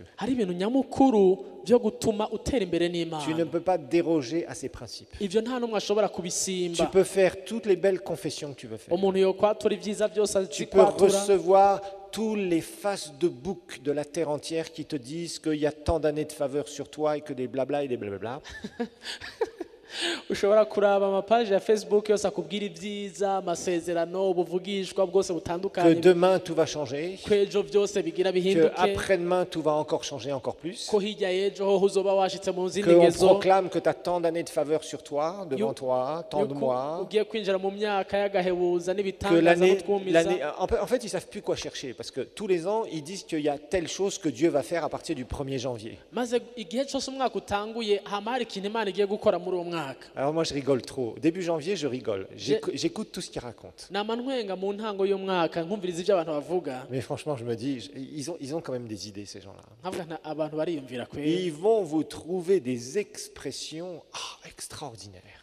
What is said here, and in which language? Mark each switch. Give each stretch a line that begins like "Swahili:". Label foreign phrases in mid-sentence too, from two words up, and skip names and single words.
French: Tu ne peux pas déroger à ces principes. Tu peux faire toutes les belles confessions que tu veux faire. Tu peux recevoir toutes les faces de bouc de la terre entière qui te disent qu'il y a tant d'années de faveur sur toi et que des blabla et des blablabla.
Rundi: ushobora kuraba amapaji ya Facebook yose akubwira ibyiza amasezerano ubuvugishwa bwose butandukanye
French: que demain tout va changer,
Rundi: kwejo byose bigira bihinduke,
French: que après-demain tout va encore changer encore plus,
Rundi: ko hirya yejo ho uzoba washitse mu zindi
French: que on
Rundi: ngezo,
French: proclame que tu as tant d'années de faveur sur toi, devant toi, tant de mois,
Rundi: ugiye kwinjira mu myaka y'agahebuza
French: que
Rundi: n'ibitangaza n'utwumiza.
French: en fait ils savent plus quoi chercher parce que tous les ans ils disent qu'il y a telle chose que Dieu va faire à partir du 1er janvier.
Rundi: Maze igihe cyose umwaka utanguye hama hari ikintu Imana igiye gukora muri uwo mwaka.
French: Alors moi je rigole trop. Début janvier je rigole. J'écoute tout ce qu'ils racontent. Mais franchement je me dis, ils ont quand même des idées ces gens-là. Ils vont vous trouver des expressions extraordinaires.